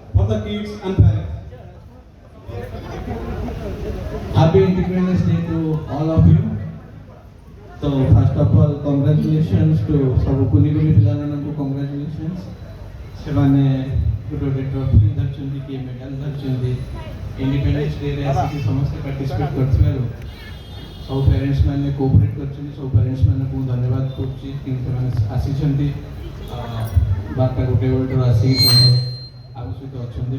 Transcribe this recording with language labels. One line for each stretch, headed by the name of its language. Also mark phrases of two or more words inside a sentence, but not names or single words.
English: the kids and parents. Happy Independence Day to all of you. So first of all, congratulations to
Odia: ସବୁ କୁନି କୁନି ପିଲାମାନଙ୍କୁ
English: congratulations.
Odia: ସେମାନେ ଗୋଟେ ଗୋଟେ ଟ୍ରଫି ଧରିଛନ୍ତି, କିଏ ମେଡାଲ ଧରିଛନ୍ତି। ଇଣ୍ଡିପେଣ୍ଡେନ୍ସ ଡେରେ ଆସିକି ସମସ୍ତେ ପାର୍ଟିସିପେଟ୍ କରିଥିବାରୁ ସବୁ ପ୍ୟାରେଣ୍ଟସ୍ ମାନେ କୋଅପରେଟ୍ କରିଛନ୍ତି। ସବୁ ପ୍ୟାରେଣ୍ଟସ୍ ମାନଙ୍କୁ ମୁଁ ଧନ୍ୟବାଦ କରୁଛି କି ସେମାନେ ଆସିଛନ୍ତି, ବାରଟା ଗୋଟେ ବେଳଠାରୁ ଆସିକି ସବୁ ଆମ ସହିତ ଅଛନ୍ତି।